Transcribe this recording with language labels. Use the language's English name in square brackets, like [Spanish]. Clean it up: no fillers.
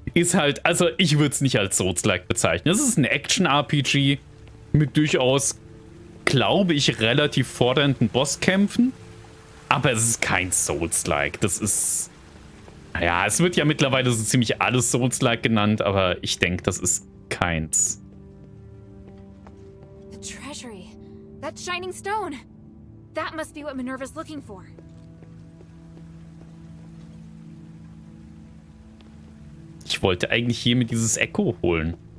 [German] Ist halt, also ich würde es nicht als Souls-like bezeichnen. Es ist ein Action-RPG mit durchaus, glaube ich, relativ fordernden Bosskämpfen. Aber es ist kein Souls-like. Das ist, naja, es wird ja mittlerweile so ziemlich alles Souls-like genannt, aber ich denke, das ist keins. [English] The treasury. That shining stone! That must be what Minerva's looking for. [German] Ich wollte eigentlich hier mit dieses Echo holen.